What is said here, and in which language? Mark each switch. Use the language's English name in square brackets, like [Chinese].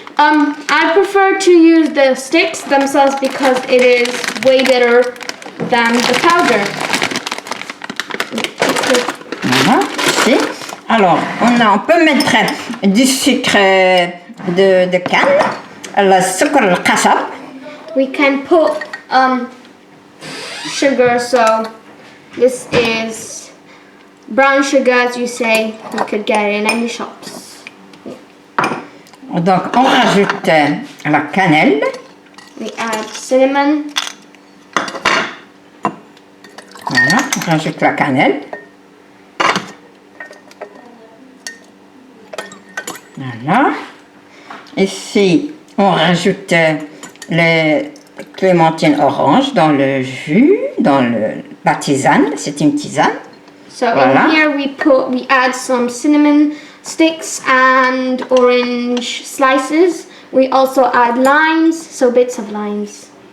[English] I prefer to use the sticks themselves because it is way better than the powder. [French] Voilà, ici. Alors, on peut mettre du sucre de canne, le sucre al-qasab. [English] We can put sugar, so this is brown sugar, as you say. You could get it in any shops. [French] Donc, on rajoute la cannelle. [English] We add cinnamon. [French] Voilà, on rajoute la cannelle. Voilà. Ici, on rajoute les clémentines orange dans le jus, dans la tisane. C'est une tisane. [English] So [French] Voilà. [English] in here we add some cinnamon sticks and orange slices. We also add limes, so bits of limes.